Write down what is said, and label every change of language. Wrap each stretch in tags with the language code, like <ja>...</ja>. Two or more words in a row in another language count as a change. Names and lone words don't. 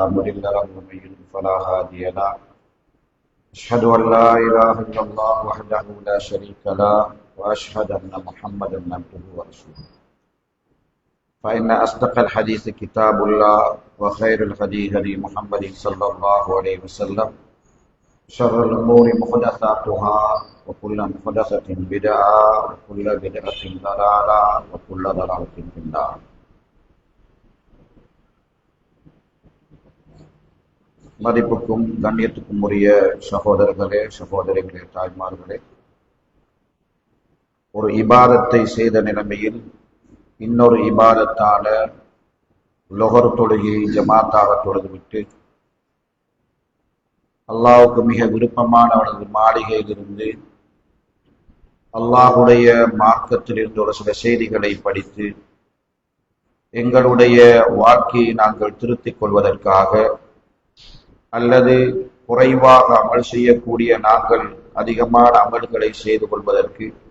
<ar>مضل له ومن يضلل فلا هادي له أشهد أن لا إله إلا الله وحده لا شريك له وأشهد أن محمدا عبده ورسوله فإن أصدق الحديث كتاب الله وخير الهدي هدي محمد صلى الله عليه وسلم شر الأمور محدثاتها وكل محدثة بدعة وكل بدعة ضلالة وكل ضلالة في النار.</ar> <ta>மதிப்புக்கும் கண்ணியத்துக்கும் உரிய சகோதரர்களே, சகோதரிகளே, தாய்மார்களே, ஒரு இபாதத்தை செய்த நிலைமையில் இன்னொரு இபாதத்தான லொஹர் தொழுகையை ஜமாத்தாக தொழுதுவிட்டு அல்லாஹ்வுக்கு மிக விருப்பமான அவனது மாளிகையிலிருந்து அல்லாஹுடைய மார்க்கத்திலிருந்து ஒரு சில செய்திகளை படித்து எங்களுடைய வாழ்க்கையை நாங்கள் திருத்திக் கொள்வதற்காக அல்லது குறைவாக அமல் செய்யக்கூடிய நாங்கள் அதிகமான அமல்களை செய்து கொள்வதற்கு,</ta>